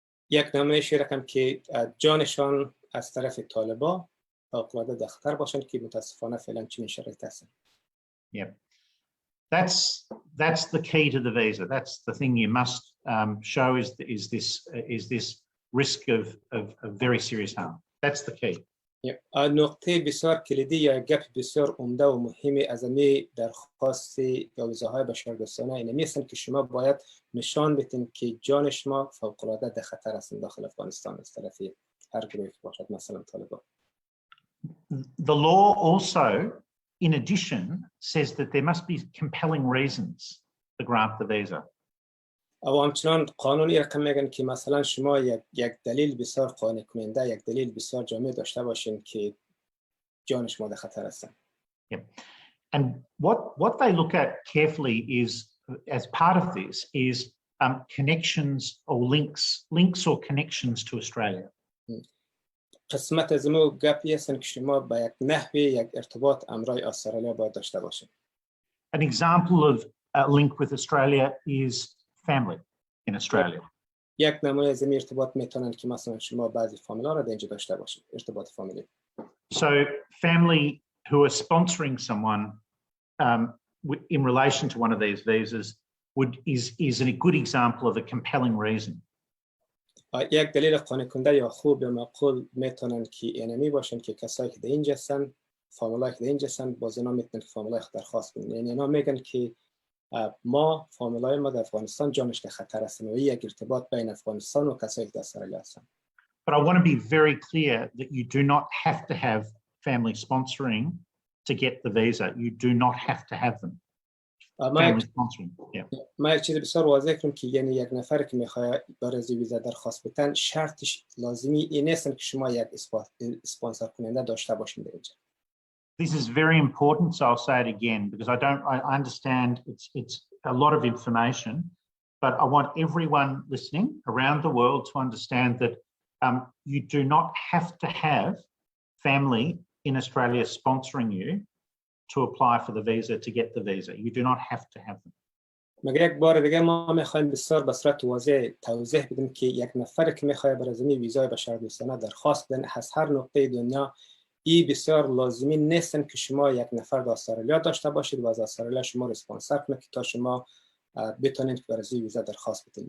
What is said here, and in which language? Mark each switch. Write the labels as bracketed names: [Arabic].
[Persian] یک نمایش رقم که جانشان از طرف طالبان فوق العاده در خطر باشند که متاسفانه فعلا چنین شرایطی هستند. [English] Yeah. That's the key to the visa. That's the thing you must show is this risk of very serious harm. That's the key. [Persian] نقطه بسیار کلیدی یا گپ بسیار عمده و مهمی از می درخواست یا ویزاهای بشردوستانه اینه میستن که شما باید نشان بدین که جان شما فوق العاده در خطر است داخل افغانستان از طرف هر گروهی باشد، مثلا طالبان. [English] The law also, in addition, says that there must be compelling reasons to grant the visa. [Persian] او همچنان قانونی رقم میگن که مثلا شما یک دلیل بسیار قانع کننده، یک دلیل بسیار جامع داشته باشین که جان شما در خطر است. [English] Yeah. And what they look at carefully is, as part of this, is connections or links or connections to Australia. [Persian] قسمت از ما گپی هستن که شما با یک نحوی یک ارتباط امرای استرالیا باید داشته باشین. [English] An example of a link with Australia is family in Australia. [Persian] یک نمونه از این ارتباط میتونن که مثلا شما بعضی فامیلا را اینجا داشته باشین، ارتباط فامیلی. [English] So family who are sponsoring someone in relation to one of these visas is a good example of a compelling reason. [Persian] یک دلیل قانع کننده یا خوب یا معقول میتونن که اینمی باشن که کسایی که در اینجا هستن، فامیلایی که در اینجا هستن، باز اینا میتونن که فامیلای خود درخواست کنن. یعنی اینا میگن که ما فامیلای ما در افغانستان جانش در خطر هستن و یک ارتباط بین افغانستان و کسایی که در استرالیا هستن. [English] But I want to be very clear that you do not have to have family sponsoring to get the visa. You do not have to have them. Family sponsoring. Yeah. [Persian] ما یک چیز بسیار واضح کنم که یعنی یک نفر که میخواد برای ویزا درخواست بدن شرطش لازمی این نیست که شما یک اسپانسر کننده داشته باشین در اینجا. [English] This is very important, so I'll say it again because I understand it's a lot of information, but I want everyone listening around the world to understand that you do not have to have family in Australia sponsoring you to apply for the visa, to get the visa. You do not have to have them. [Persian] مگر یک بار دیگه ما میخوایم بسیار به صورت واضح توضیح بدیم که یک نفر که میخواد برای زمین ویزای بشردوستانه درخواست بدن از هر نقطه دنیا این بسیار لازمی نیستن که شما یک نفر در استرالیا داشته باشید و از استرالیا شما رو اسپانسر کنه که تا شما بتونید که برای زمین ویزا درخواست بدید.